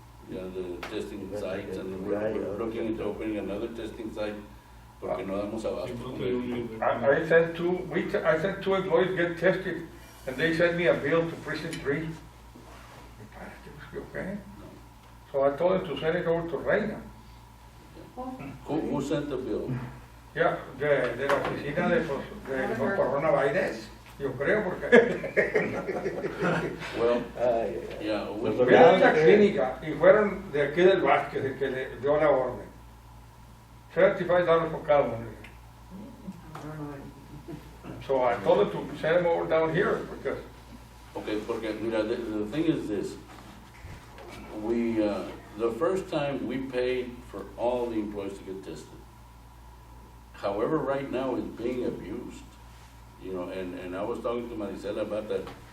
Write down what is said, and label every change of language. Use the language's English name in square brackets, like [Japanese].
[English] Yeah, the testing sites, and we're looking into opening another testing site, [Spanish] porque no damos abasto. con ello. [English] I sent two, I sent two employees get tested, and they sent me a bill to precinct 3. Okay? So I told them to send it over to Reina. Who sent the bill? [Spanish] Ya, de la oficina de coronavirus, yo creo, porque [English] Well, yeah, [Spanish] vieron la clínica y fueron de aquí del Vázquez, el que le dio la orden. $75 por cada uno. [English] So I told them to send them over down here, because okay, [Spanish] porque, mira, [English] the thing is this. We, the first time we paid for all the employees to get tested. However, right now it's being abused, you know, and I was talking to Maricela about that.